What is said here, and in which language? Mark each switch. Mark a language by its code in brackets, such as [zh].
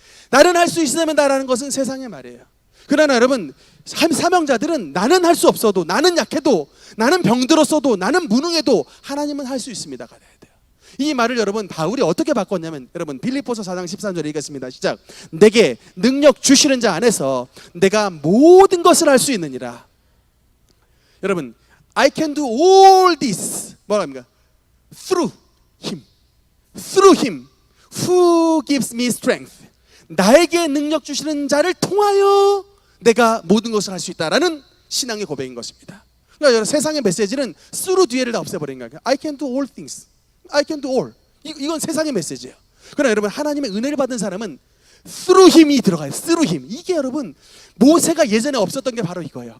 [ko] 나는 할 수 있습니다라는 것은 세상의 말이에요. 그러나 여러분, 사명자들은 나는 할 수 없어도, 나는 약해도, 나는 병들었어도, 나는 무능해도 하나님은 할 수 있습니다가 돼야 돼요. 이 말을 여러분 바울이 어떻게 바꿨냐면, 여러분 빌립보서 4장 13절에 읽겠습니다. 시작. 내게 능력 주시는 자 안에서 내가 모든 것을 할 수 있느니라. [en] 여러분, I can do all this, [ko] 뭐라 합니까? [en] Through him who gives me strength. [ko] 나에게 능력 주시는 자를 통하여 내가 모든 것을 할 수 있다라는 신앙의 고백인 것입니다. 그러니까 여러분, 세상의 메시지는 through 뒤에를 다 없애버린 거예요. [en] I can do all things, I can do all. [ko] 이건 세상의 메시지예요. 그러나 여러분, 하나님의 은혜를 받은 사람은 [en] through him [ko] 이 들어가요. [en] through him. [ko] 이게 여러분, 모세가 예전에 없었던 게 바로 이거예요.